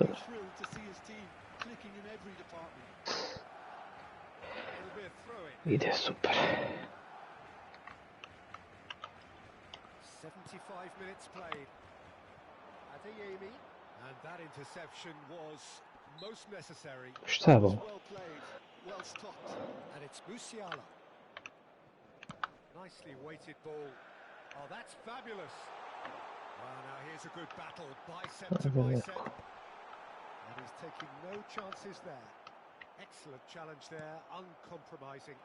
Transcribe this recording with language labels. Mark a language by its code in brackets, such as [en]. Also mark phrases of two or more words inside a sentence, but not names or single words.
[en] absolutely thrilled to see his team clicking in every department. It'll be a throw-in. [sr] Ide super. [en] 75 minutes played. Adeyemi. And that interception was most necessary. [sr] Šta je ovo? [en] Well played, well stopped. And it's Musiala. Nicely weighted ball. Oh, that's fabulous. Well, now here's a good battle, bicep to bicep. And he's taking no chances there. Excellent challenge there, uncompromising.